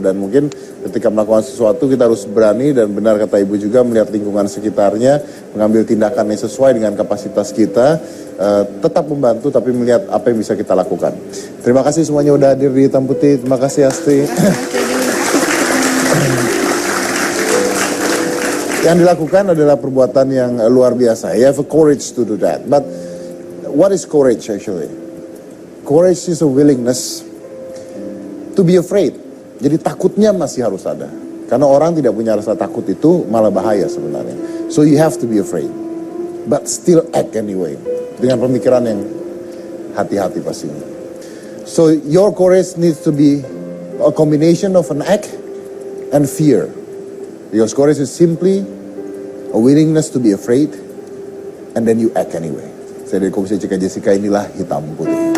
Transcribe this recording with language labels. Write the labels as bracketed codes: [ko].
[id] Dan mungkin ketika melakukan sesuatu kita harus berani dan benar kata Ibu juga melihat lingkungan sekitarnya, mengambil tindakan yang sesuai dengan kapasitas kita, tetap membantu tapi melihat apa yang bisa kita lakukan. Terima kasih semuanya udah hadir di Hitam Putih, terima kasih Asti. Yang dilakukan adalah perbuatan yang luar biasa. [en] You have a courage to do that. But what is courage actually? Courage is a willingness to be afraid. [id] Jadi takutnya masih harus ada. Karena orang tidak punya rasa takut itu malah bahaya sebenarnya. [en] So you have to be afraid. But still act anyway. [id] Dengan pemikiran yang hati-hati pastinya. [en] So your courage needs to be a combination of an act and fear. Because courage is simply a willingness to be afraid and then you act anyway. [id] Saya dari Komisi Cika Jessica, inilah Hitam Putih.